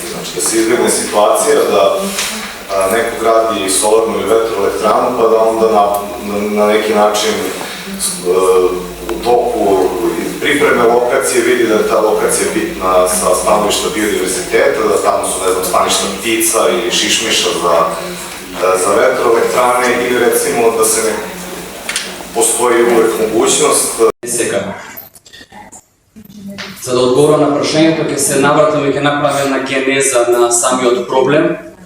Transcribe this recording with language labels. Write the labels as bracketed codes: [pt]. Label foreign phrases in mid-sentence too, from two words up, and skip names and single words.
[sr] Znači da se izbjegne situacija da neko gradi solarnu ili vetroelektranu pa da onda na neki način u toku pripreme lokacije vidi da je ta lokacija bitna sa stanovišta biodiverziteta, da tamo su, ne znam, staništa ptica ili šišmiša za vetroelektrane ili recimo da se postoji uvek mogućnost. [mk] Сега, за да одговорам на прашањето, ќе се навратам и ќе направам на генеза на самиот проблем.